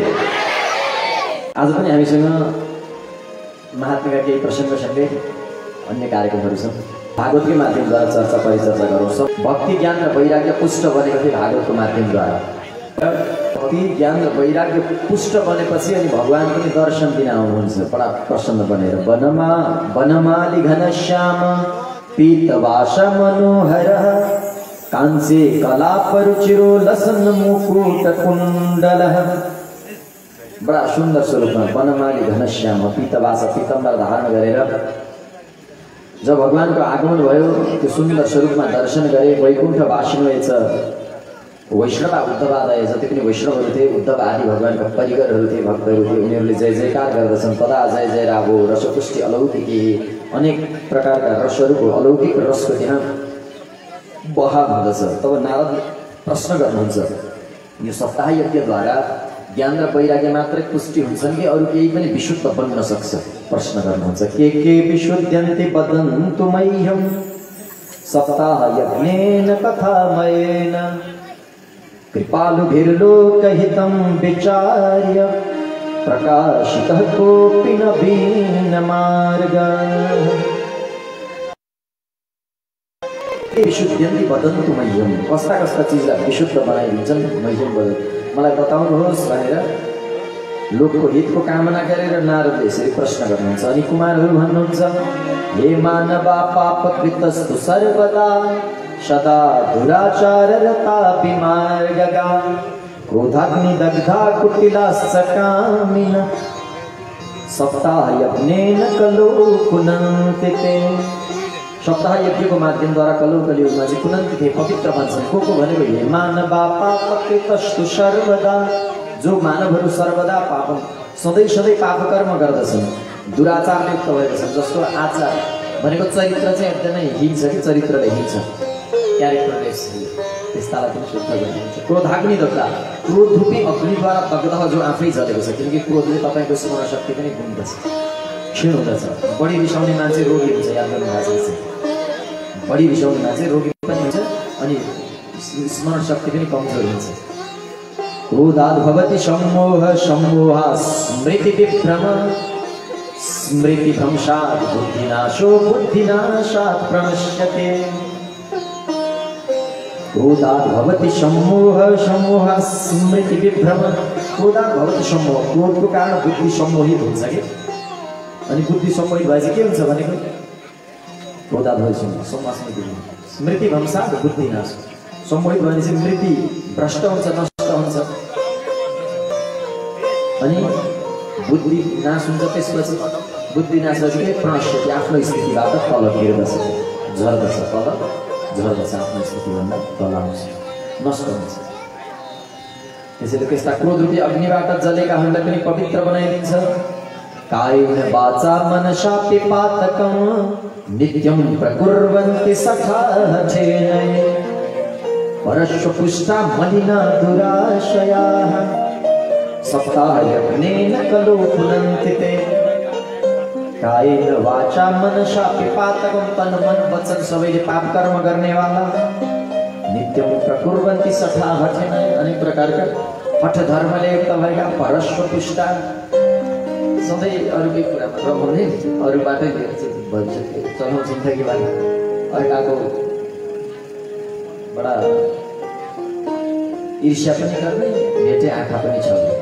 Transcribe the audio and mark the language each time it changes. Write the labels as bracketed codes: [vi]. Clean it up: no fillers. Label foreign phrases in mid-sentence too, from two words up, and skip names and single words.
[ne] आज पनि हामीसँग महात्माका केही प्रसङ्गसँगै अन्य कार्यक्रमहरू छन्। भागवतकै माध्यमद्वारा चर्चा परिचर्चा गरौँ। भक्ति ज्ञान र वैराग्य पुष्ट बनेको थियो भागवतको माध्यमद्वारा। भक्ति ज्ञान र वैराग्य पुष्ट बनेपछि अनि भगवान पनि दर्शन दिन आउनुहुन्छ बडा प्रसन्न बनेर। [sa] वनमाली घनश्याम पीतवास मनोहर कांसे कलापरुचिरो लसन मुकुट कुण्डल। [ne] बडा सुन्दर स्वरूपमा वनमाली घनश्याम पीतवास पीतम्बर धारण गरेर जब भगवानको आगमन भयो त्यो सुन्दर स्वरूपमा दर्शन गरे। [sa] वैकुण्ठ वासिनुएछ वैष्णव उद्धवादय [ne] जति पनि वैष्णवहरू थिए उद्धव आदि भगवानका परिगरहरू थिए भक्तहरू थिए उनीहरूले जय जयकार गर्दछन्। [sa] तदा जय जय रावो रसपुष्टि अलौकिकी [ne] अनेक प्रकारका रसहरूको अलौकिक रसको त्यहाँ बहाव हुँदछ। तब नारद प्रश्न गर्नुहुन्छ यो सप्ताह यज्ञद्वारा ज्ञान र वैराग्य मात्रै पुष्टि हुन्छन् कि अरू केही पनि विशुद्ध बन्न सक्छ? प्रश्न गर्नुहुन्छ। [sa] के विशुद्ध्यन्ति वदन्तु मह्यं सप्ताह यज्ञेन कथामयेन कृपालुभिर्लोकहितं विचार्य प्रकाशितः कोऽपि नवीनमार्गः। विशुद्ध्यन्ति वदन्तु मह्यं [ne] कस्ता कस्ता चिजलाई विशुद्ध बनाइदिन्छन् [sa] मह्यं वदन्तु [ne] मलाई बताउनुहोस् भनेर लोकको हितको कामना गरेर नारदले यसरी प्रश्न गर्नुहुन्छ। अनि कुमारहरू भन्नुहुन्छ [sa] हे मानवा पापकृतस्तु सर्वदा सदा दुराचाररता विमार्गगा क्रोधाग्निदग्धा कुटिलाश्च कामिन सप्ताह यज्ञेन कलो पुनन्ति ते। [ne] सप्ताह यज्ञको माध्यमद्वारा कलो कलियुगमा चाहिँ [sa] पुनन्ति थे [ne] पवित्र बन्छन्। को भनेको [sa] हे मानवा पापकृतस्तु सर्वदा [ne] जो मानवहरू सर्वदा पाप सधैँ सधैँ पाप कर्म गर्दछन् दुराचारले युक्त भएका छन्। जस्तो आचार भनेको चरित्र चाहिँ एकदमै हिन्छ कि चरित्रले हिन्छ क्यारेक्टरले त्यस्तालाई पनि शुद्ध गरिदिन्छ। [sa] क्रोधाग्नि दग्धा [ne] क्रोधरूपी अग्निद्वारा दग्ध जो आफै जलेको छ किनकि क्रोधले तपाईँको स्मरण शक्ति पनि गुम्दछ क्षीण हुँदछ। बढी रिसाउने मान्छे रोगी हुन्छ याद गर्नुभएको छ। बढी रिसाउने मान्छे रोगी पनि हुन्छ अनि स्मरण शक्ति पनि कमजोर हुन्छ। [sa] क्रोधाद् भवति सम्मोह सम्मोहा स्मृति विभ्रम स्मृति भ्रंशात् बुद्धिनाशो बुद्धिनाशात् प्रणश्यते। क्रोधाद् भवति सम्मोह सम्मोहा स्मृति विभ्रम क्रोधाद् भवति सम्मोह [ne] क्रोधको कारण बुद्धि सम्मोहित हुन्छ कि अनि बुद्धि सम्मोहित भएपछि के हुन्छ भनेको [sa] क्रोधाद् भवति सम्मोह स्मृति भ्रंशात् बुद्धिनाश [ne] सम्मोहित भएपछि स्मृति भ्रष्ट हुन्छ नष्ट हुन्छ अनि बुद्धि नाश हुन्छ। त्यसपछि बुद्धि नाश भएपछि के प्रणश्यति आफ्नो स्थितिबाट तल गिर्दछ झर्दछ तल झर्दछ आफ्नो स्थितिभन्दा तल आउँछ नष्ट हुन्छ। त्यसैले त्यस्ता क्रोधरूपी अग्निबाट जलेकाहरूलाई पनि पवित्र बनाइदिन्छ। [sa] कायेन वाचा मनसापि पातकं नित्यं प्रकुर्वन्ति सखाहठेन परश्वपुष्टा मलिना दुराशयाः सप्ताह यज्ञेन कलो पुनन्ति ते। कायेन वाचा मनसापि पातकं [ne] तन मन वचन सबैले पाप कर्म गर्नेवाला [sa] नित्यं प्रकुर्वन्ति सखाहठेन [ne] अनेक प्रकारका हठ धर्मले युक्त भएका परश्वपुष्टा सधैँ अरूकै कुरामा रमाउने अरूबाटै चलाउँछन् ठेकीबारी अर्काको बडा ईर्ष्या पनि गर्ने भेटे आँखा पनि छ।